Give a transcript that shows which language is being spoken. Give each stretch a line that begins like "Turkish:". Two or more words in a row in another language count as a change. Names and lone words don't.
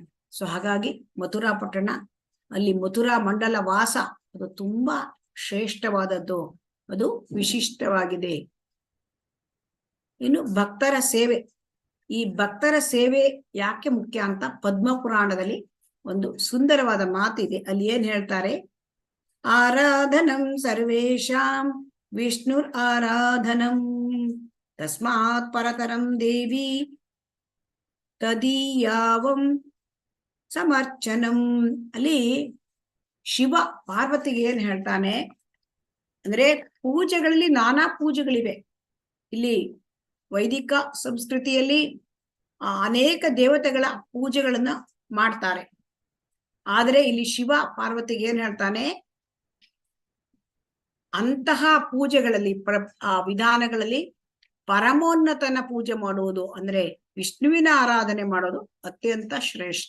Kannada: ಸೊ ಹಾಗಾಗಿ ಮಥುರಾ ಪಟ್ಟಣ, ಅಲ್ಲಿ ಮಥುರಾ ಮಂಡಲ ವಾಸ ಅದು ತುಂಬಾ ಶ್ರೇಷ್ಠವಾದದ್ದು, ಅದು ವಿಶಿಷ್ಟವಾಗಿದೆ. ಇನ್ನು ಭಕ್ತರ ಸೇವೆ, ಈ ಭಕ್ತರ ಸೇವೆ ಯಾಕೆ ಮುಖ್ಯ ಅಂತ ಪದ್ಮ ಪುರಾಣದಲ್ಲಿ ಒಂದು ಸುಂದರವಾದ ಮಾತಿದೆ. ಅಲ್ಲಿ ಏನ್ ಹೇಳ್ತಾರೆ,
Sanskrit: ಆರಾಧನಂ ಸರ್ವೇಷಾಂ ವಿಷ್ಣುರ್ ಆರಾಧನಂ ತಸ್ಮಾತ್ ಪರತರಂ ದೇವಿ ತದೀಯಾವಂ ಸಮರ್ಚನಂ.
Kannada: ಅಲ್ಲಿ ಶಿವ ಪಾರ್ವತಿಗೆ ಏನ್ ಹೇಳ್ತಾನೆ ಅಂದ್ರೆ, ಪೂಜೆಗಳಲ್ಲಿ ನಾನಾ ಪೂಜೆಗಳಿವೆ. ಇಲ್ಲಿ ವೈದಿಕ ಸಂಸ್ಕೃತಿಯಲ್ಲಿ ಅನೇಕ ದೇವತೆಗಳ ಪೂಜೆಗಳನ್ನ ಮಾಡ್ತಾರೆ. ಆದರೆ ಇಲ್ಲಿ ಶಿವ ಪಾರ್ವತಿಗೆ ಏನ್ ಹೇಳ್ತಾನೆ, ಅಂತಹ ಪೂಜೆಗಳಲ್ಲಿ ಆ ವಿಧಾನಗಳಲ್ಲಿ ಪರಮೋನ್ನತನ ಪೂಜೆ ಮಾಡುವುದು ಅಂದ್ರೆ ವಿಷ್ಣುವಿನ ಆರಾಧನೆ ಮಾಡೋದು ಅತ್ಯಂತ ಶ್ರೇಷ್ಠ.